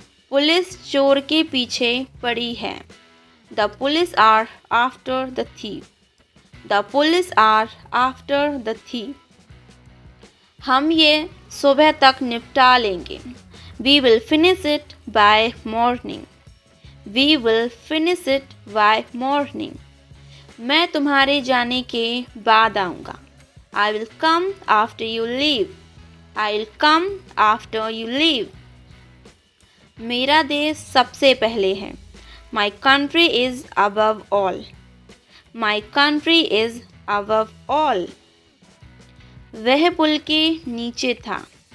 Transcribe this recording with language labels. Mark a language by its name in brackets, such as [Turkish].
[Hindi] Police चोर के पीछे पड़ी है। [English] The police are after the thief. The police are after the thief. [Hindi] हम ये सुबह तक निपटा लेंगे. [English] We will finish it by morning. We will finish it by morning. [Hindi] मैं तुम्हारे जाने के बाद आऊँगा. [English] I will come after you leave. I'll come after you leave. [Hindi] मेरा देश सबसे पहले है. [English] My country is above all. My country is above all. [Hindi] वह पुल के नीचे था.